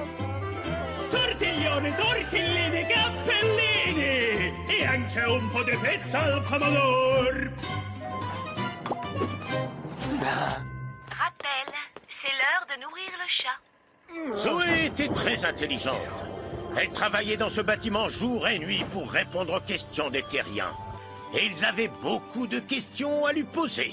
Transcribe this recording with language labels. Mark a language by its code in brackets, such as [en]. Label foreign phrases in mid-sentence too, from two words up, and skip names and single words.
[it] Tortiglioni, tortellini, cappellini e anche un po' di pizza al pomodoro. [fr] Rappel, c'est l'heure de nourrir le chat. Zoé était très intelligente. Elle travaillait dans ce bâtiment jour et nuit pour répondre aux questions des terriens. Et ils avaient beaucoup de questions à lui poser.